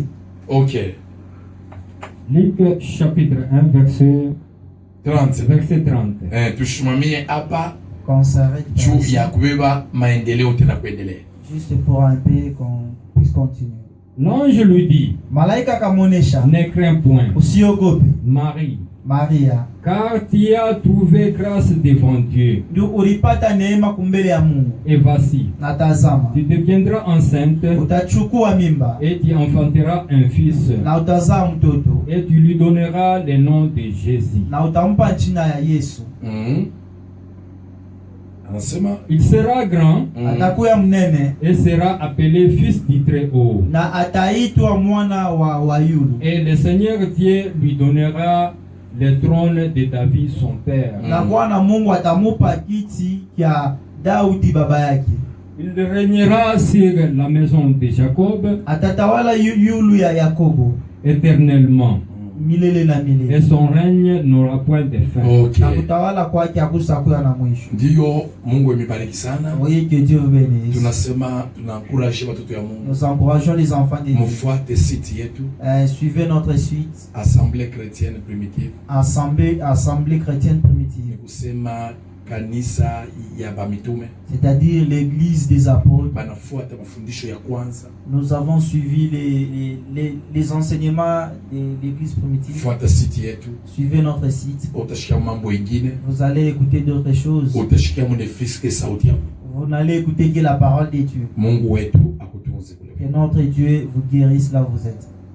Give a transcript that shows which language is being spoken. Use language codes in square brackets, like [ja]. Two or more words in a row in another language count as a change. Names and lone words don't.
[fr] OK. Luc chapitre 1 verset 30. Verset 30. [sw] Tushimamie hapa [fr] Qu'on s'arrête [sw] juu ya kubeba maendeleo tena kuendelea. [fr] juste pour un peu qu'on puisse continuer. L'ange lui dit, [sw] Malaika kamonesha, [fr] ne crains point, [sw] usiogope [fr] Marie, [sw] Maria, [fr] car tu as trouvé grâce devant Dieu. [sw] ndio ulipata neema kumbele ya Mungu. [fr] Et voici, [sw] Na tazama, [fr] tu deviendras enceinte [sw] utachukua mimba [fr] et tu enfanteras un fils. [sw] na utazaa mtoto [fr] Et tu lui donneras le nom de Jésus. [sw] na utampa jina ya Yesu. Anasema [fr] Il sera grand [sw] Atakuwa mnene [fr] et sera appelé fils du Très-Haut. [sw] na ataitwa mwana wa yulu. [fr] Et le Seigneur Dieu lui donnera le trône de David son père. [sw] Na Bwana Mungu atamupa kiti kya Daudi baba yake. [fr] Il régnera sur la maison de Jacob [sw] Atatawala yulu ya Yakobo [fr] éternellement. [sw] milele na [fr] Et [sw] milele. [fr] son règne n'aura point de fin. OK. [sw] Na kutawala kwake hakusakuwa na mwisho. Ndio Mungu amebariki sana. [fr] Voyez que Dieu vous bénisse. [sw] Tunasema tunaencourage watoto ya Mungu. [fr] Nous encourageons les enfants de Dieu. [sw] Mfuate site yetu [fr] Suivez notre suite, Assemblée chrétienne primitive. Assemblée chrétienne [sw] Ni primitive, kusema kanisa ya bamitume. [fr] c'est-à-dire l'église des apôtres. [sw] Banafuata mafundisho ya kwanza. [fr] Nous avons suivi les enseignements de l'église primitive. [sw] Fuata site yetu. [fr] Suivez notre site. [sw] Utashikia mambo ingine. [fr] Vous allez écouter d'autres choses. [sw] Utashikia mnefiske sauti yako. [fr] Vous n'allez écouter que la parole de Dieu. [sw] Mungu wetu akutunze kule. [fr] Que notre Dieu vous guérisse là où vous êtes.